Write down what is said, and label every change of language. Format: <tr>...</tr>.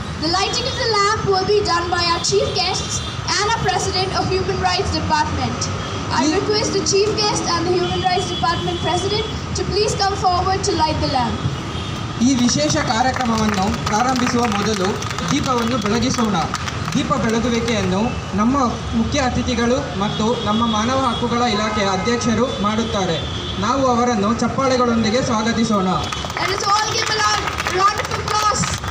<en>The lighting of the lamp will be done by our chief guests and our President of Human Rights Department. I request the chief guest and the Human Rights Department President to please come forward to light the lamp.</en> <kn>ಈ ವಿಶೇಷ ಕಾರ್ಯಕ್ರಮವನ್ನು ಪ್ರಾರಂಭಿಸುವ ಮೊದಲು ದೀಪವನ್ನು ಬೆಳಗಿಸೋಣ. ದೀಪ ಬೆಳಗುವಿಕೆಯನ್ನು ನಮ್ಮ ಮುಖ್ಯ ಅತಿಥಿಗಳು ಮತ್ತು ನಮ್ಮ ಮಾನವ ಹಕ್ಕುಗಳ ಇಲಾಖೆಯ ಅಧ್ಯಕ್ಷರು ಮಾಡುತ್ತಾರೆ. ನಾವು ಅವರನ್ನು ಚಪ್ಪಾಳೆಗಳೊಂದಿಗೆ ಸ್ವಾಗತಿಸೋಣ.</kn> <en>Let us all give a round of applause.</en>